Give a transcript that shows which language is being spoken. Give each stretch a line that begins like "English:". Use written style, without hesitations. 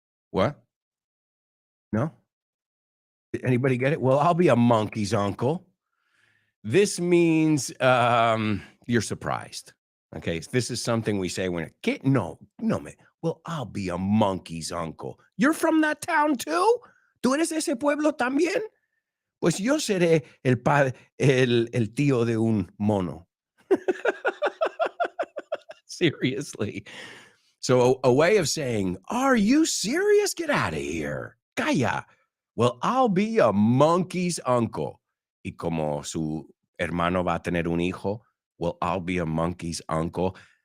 English: What? No? Did anybody get it? Well, I'll be a monkey's uncle. This means you're surprised. Okay, this is something we say when no, man. Well, I'll be a monkey's uncle. You're from that town too?
Spanish: ¿Tú eres ese pueblo también? Pues yo seré el tío de un mono.
English: Seriously. So a way of saying, are you serious? Get out of here.
Spanish: Calla.
English: Well, I'll be a monkey's uncle.
Spanish: Y como su hermano va a tener un hijo,
English: well, I'll be a monkey's uncle.